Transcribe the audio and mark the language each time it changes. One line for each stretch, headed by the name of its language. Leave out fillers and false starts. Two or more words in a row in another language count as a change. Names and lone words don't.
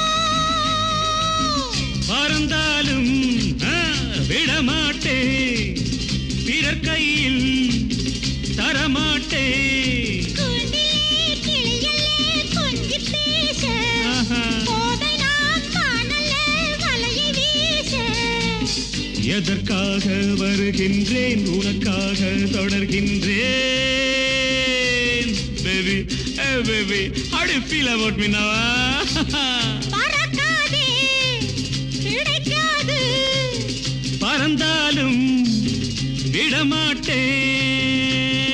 Tamil: பறந்தாலும் விடமாட்டே, பிறர் கையில் தரமாட்டே, எதற்காக வருகின்றேன் உனக்காக தொடர்கின்றேன்.
English: Baby, hey baby, how do you feel about me now?
Tamil: பறக்காதே கிடைக்காது பறந்தாலும் விடமாட்டேன்.